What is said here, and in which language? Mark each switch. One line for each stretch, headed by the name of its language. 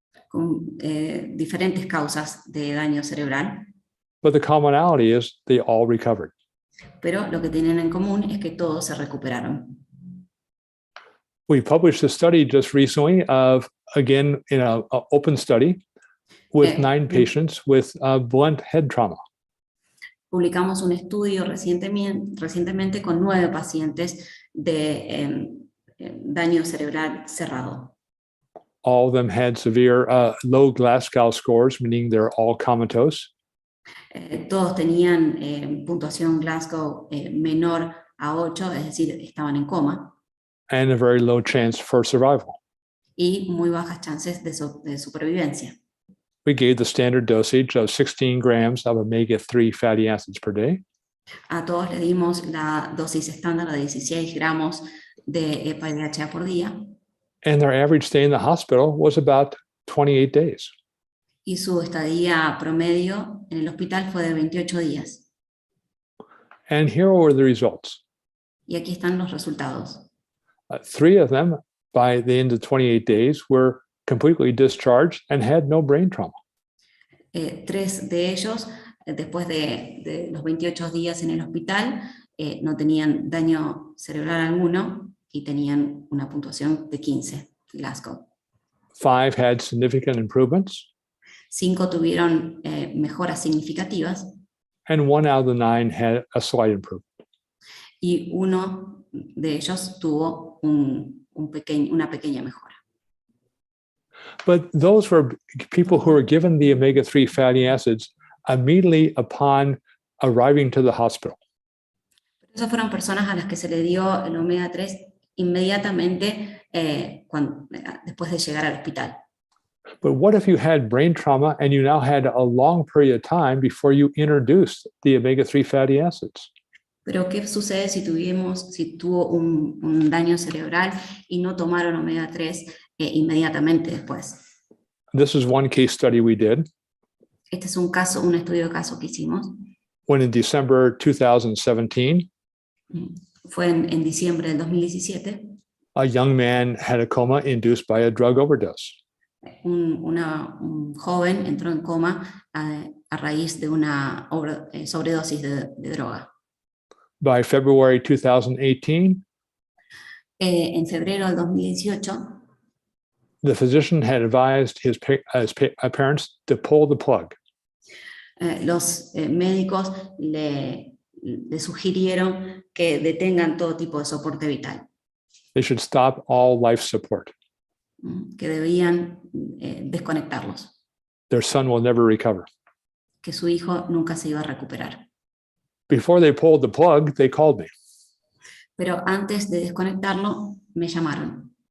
Spanish: Con diferentes causas de daño cerebral.
English: But the commonality is they all recovered.
Spanish: Pero lo que tienen en común es que todos se recuperaron.
English: We published a study just recently of, again, in an open study with 9 patients with blunt head trauma.
Spanish: Publicamos un estudio recientemente con 9 pacientes de daño cerebral cerrado.
English: All of them had severe low Glasgow scores, meaning they're all comatose.
Spanish: Todos tenían puntuación Glasgow menor a 8, es decir, estaban en coma.
English: And a very low chance for survival.
Spanish: Y muy bajas chances de supervivencia.
English: We gave the standard dosage of 16 grams of omega-3 fatty acids per day.
Spanish: A todos le dimos la dosis estándar de 16 gramos de EPA y DHA por día.
English: And their average stay in the hospital was about 28 days.
Spanish: Y su estadía promedio en el hospital fue de 28 días.
English: And here were the results.
Spanish: Y aquí están los resultados.
English: 3 of them, by the end of 28 days, were completely discharged and had no brain trauma.
Spanish: 3 de ellos, después de los 28 días en el hospital, no tenían daño cerebral alguno y tenían una puntuación de 15, Glasgow.
English: 5 had significant improvements.
Spanish: 5 tuvieron mejoras significativas.
English: And 1 out of the 9 had a slight improvement.
Spanish: Y uno de ellos tuvo una pequeña mejora.
English: But those were people who were given the omega-3 fatty acids immediately upon arriving to the hospital.
Spanish: Esas fueron personas a las que se le dio el omega 3 inmediatamente después de llegar al hospital.
English: But what if you had brain trauma and you now had a long period of time before you introduced the omega-3 fatty acids?
Spanish: Pero ¿qué sucede si tuvo un daño cerebral y no tomaron omega 3 inmediatamente después?
English: This is one case study we did.
Spanish: Este es un estudio de caso que hicimos.
English: When in December 2017,
Spanish: fue en diciembre del 2017.
English: A young man had a coma induced by a drug overdose.
Spanish: Un joven entró en coma a raíz de una sobredosis de droga.
English: By February 2018,
Spanish: en febrero del 2018,
English: the physician had advised his parents to pull the plug.
Spanish: Los médicos le sugirieron que detengan todo tipo de soporte vital.
English: They should stop all life support.
Spanish: Que debían desconectarlos.
English: Their son will never recover.
Spanish: Que su hijo nunca se iba a recuperar.
English: before they pulled the plug, they called me.
Spanish: Pero antes de desconectarlo, me llamaron.